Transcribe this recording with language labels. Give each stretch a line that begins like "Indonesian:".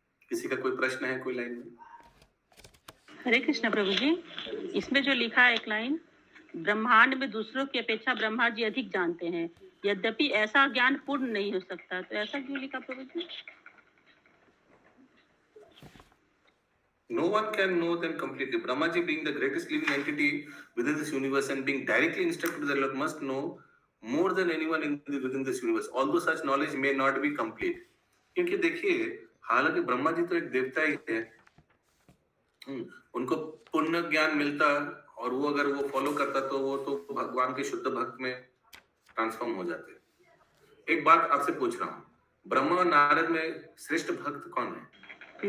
Hindi: किसी का कोई प्रश्न है कोई लाइन में? हरे कृष्णा प्रभु जी, इसमें जो लिखा है एक लाइन, ब्रह्मांड में दूसरों की अपेक्षा ब्रह्मा जी अधिक जानते हैं, यद्यपि ऐसा ज्ञान पूर्ण नहीं हो सकता, तो ऐसा क्यों लिखा प्रभु जी?
English: No one can know them completely. Brahma ji, being the greatest living entity within this universe and being directly instructed to the Lord, must know more than anyone within this universe. Although such knowledge may not be complete.
Hindi: क्योंकि देखिए, हालांकि ब्रह्मा जी तो एक देवता ही है, उनको पुण्य ज्ञान मिलता और वो अगर वो फॉलो करता तो वो तो भगवान के शुद्ध भक्त में ट्रांसफॉर्म हो जाते। एक बात आपसे पूछ रहा हूँ, ब्रह्मा और नारद में श्रेष्ठ भक्त कौन है?